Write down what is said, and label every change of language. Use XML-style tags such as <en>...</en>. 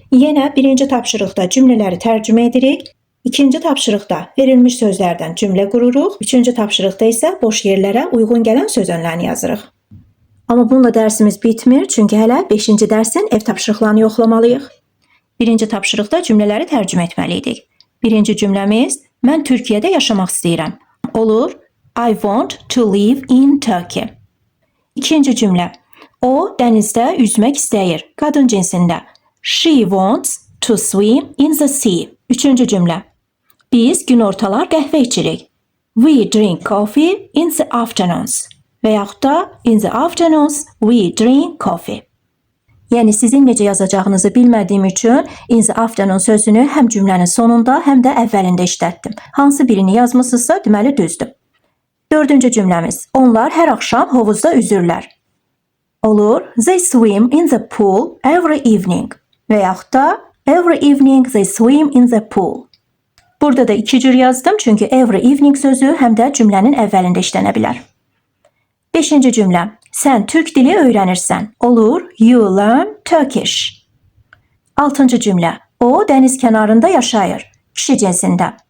<az>Yenə birinci tapşırıqda cümlələri tərcümə edirik. İkinci tapşırıqda verilmiş sözlərdən cümlə qururuq. Üçüncü tapşırıqda isə boş yerlərə uyğun gələn söz önlərini yazırıq. Amma bununla dərsimiz bitmir, çünki hələ 5-ci dərsin ev tapşırıqlarını yoxlamalıyıq. Birinci tapşırıqda cümlələri tərcümə etməliydik. Birinci cümləmiz, mən Türkiyədə yaşamaq istəyirəm. Olur,</az> <en>I want to live in Turkey.</en> <az>İkinci cümlə, o dənizdə üzmək istəyir, qadın cinsində.</az> <en>She wants to swim in the sea.</en> <az>Üçüncü cümlə, biz günortalar qəhvə içirik.</az> <en>We drink coffee in the afternoons.</en> <az>Və yaxud da</az> <en>in the afternoons we drink coffee.</en> <az>Yəni sizin necə yazacağınızı bilmədiyim üçün</az> <en>in the afternoon</en> <az>sözünü həm cümlənin sonunda, həm də əvvəlində işlətdim. Hansı birini yazmısınızsa deməli düzdür. Dördüncü cümləmiz, onlar hər axşam hovuzda üzürlər. Olur,</az> <en>they swim in the pool every evening.</en> <az>Və yaxud da</az> <en>every evening they swim in the pool.</en> <az>Burada da iki cür yazdım, çünki</az> <en>every evening</en> <az>sözü həm də cümlənin əvvəlində işlənə bilər. Beşinci cümlə, sən türk dili öyrənirsən. Olur,</az> <en>you learn Turkish.</en> <az>Altıncı cümlə, o dəniz kənarında yaşayır. Kişi cinsində.</az>